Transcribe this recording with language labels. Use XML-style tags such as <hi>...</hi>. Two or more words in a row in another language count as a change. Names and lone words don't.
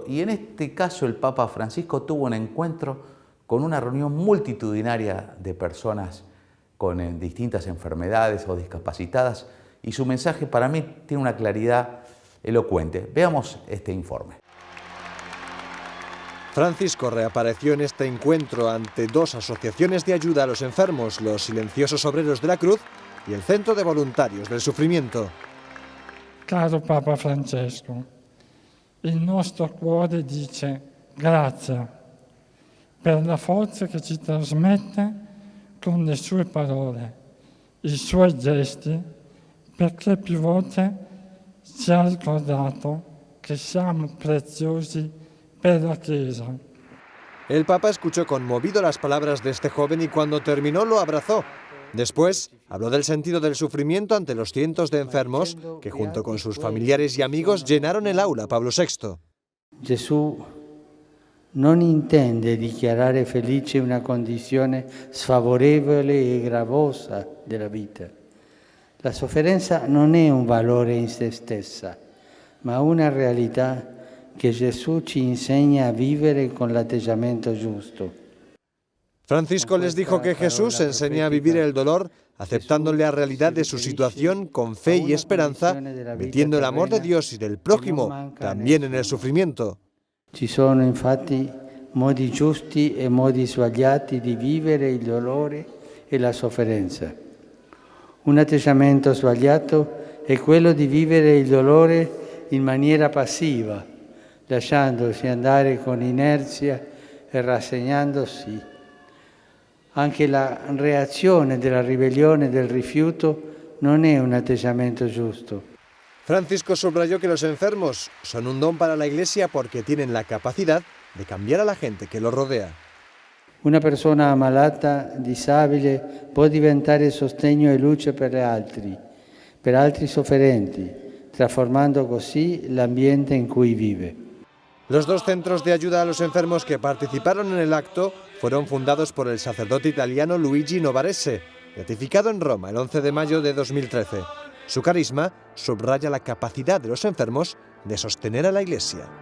<es>Y en este caso el Papa Francisco tuvo un encuentro con una reunión multitudinaria de personas con distintas enfermedades o discapacitadas, y su mensaje para mí tiene una claridad elocuente. Veamos este informe. Francisco reapareció en este encuentro ante dos asociaciones de ayuda a los enfermos, los Silenciosos Obreros de la Cruz y el Centro de Voluntarios del Sufrimiento.</es> <it>Caro Papa Francesco, il nostro cuore dice grazie per la forza che ci trasmette con le sue parole, i suoi gesti, perché più volte ci ha ricordato che siamo preziosi per la Chiesa.</it> <es>El Papa escuchó conmovido las palabras de este joven y cuando terminó lo abrazó. Después habló del sentido del sufrimiento ante los cientos de enfermos que junto con sus familiares y amigos llenaron el aula Pablo VI.</es> <it>Gesù non intende dichiarare felice una condizione sfavorevole e gravosa della vita. La sofferenza non è un valore in se stessa, ma una realtà che Gesù ci insegna a vivere con l'atteggiamento giusto.</it> <es>Francisco les dijo que Jesús enseña a vivir el dolor aceptando la realidad de su situación con fe y esperanza, metiendo el amor de Dios y del prójimo también en el sufrimiento.</es> <it>Ci sono infatti modi giusti e modi sbagliati di vivere il dolore e la sofferenza. Un atteggiamento sbagliato è quello di vivere il dolore in maniera passiva, lasciandosi andare con inerzia e rassegnandosi Anche la reazione della ribellione e del rifiuto non è un atteggiamento giusto.</it> <es>Francisco subrayó que los enfermos son un don para la Iglesia porque tienen la capacidad de cambiar a la gente que los rodea.</es> <it>Una persona ammalata, disabile, può diventare sostegno e luce per altri sofferenti, trasformando così l'ambiente in cui vive.</it> <es>Los 2 centros de ayuda a los enfermos que participaron en el acto fueron fundados por el sacerdote italiano Luigi Novarese, beatificado en Roma el 11 de mayo de 2013. Su carisma subraya la capacidad de los enfermos de sostener a la Iglesia.</es>